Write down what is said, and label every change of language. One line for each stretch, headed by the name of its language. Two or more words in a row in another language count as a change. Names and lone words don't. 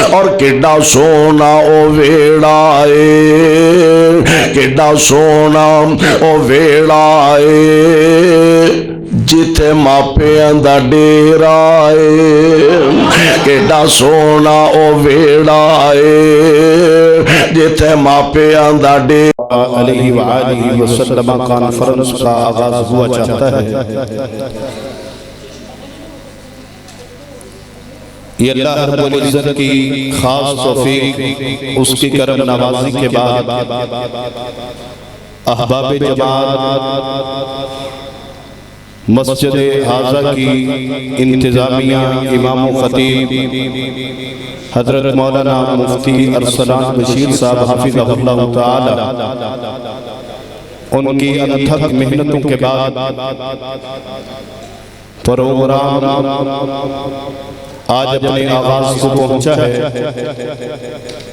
Punjabi: اور کڈا سونا او ویہڑا اے، کڈا سونا او ویہڑا اے جتھے ماپیاں دا ڈیرا اے. کیہڑا سونا او ویہڑا اے جتھے ماپیاں دا ڈیرا.
Arabic: عليه وآله وسلم
Urdu: کانفرنس کا آغاز ہوا چاہتا ہے. یہ اللہ رب العزت کی خاص توفیق، اس کی کرم نوازی کے بعد احباب جماعت مسجد ہذا کی انتظامیہ، امام خطیب حضرت مولانا مفتی ارسلان بشیر صاحب حفظہ اللہ تعالیٰ، ان کی انتھک محنتوں کے بعد پروگرام آج اپنے آغاز کو پہنچا ہے.